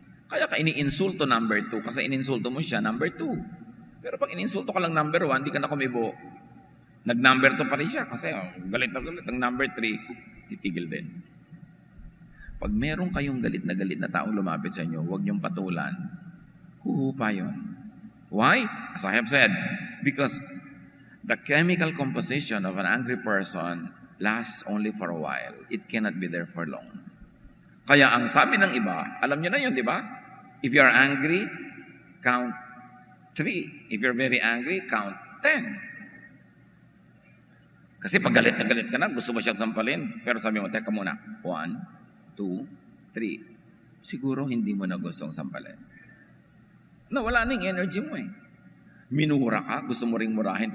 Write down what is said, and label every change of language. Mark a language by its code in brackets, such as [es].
[tl] Kaya ka ini-insulto number 2 kasi ininsulto mo siya number 2. Pero pag ininsulto ka lang number 1, di ka na kumibo. Nag-number 2 pa rin siya kasi galit na galit. Ang number 3, titigil din. Pag meron kayong galit na taong lumapit sa inyo, huwag niyong patulan. Huhupa yun. [en] Why? As I have said, because the chemical composition of an angry person lasts only for a while. It cannot be there for long. [tl] Kaya ang sabi ng iba, alam niyo na yun, di ba? [en] If you are angry, count 3. If you're very angry, count 10. [tl] Kasi pag galit na galit ka na, gusto mo siyang sampalin. Pero sabi mo, teka muna. 1, 2, 3. Siguro hindi mo na gustong sampalin. Wala na yung energy mo eh. Minura ka, gusto mo ring murahin.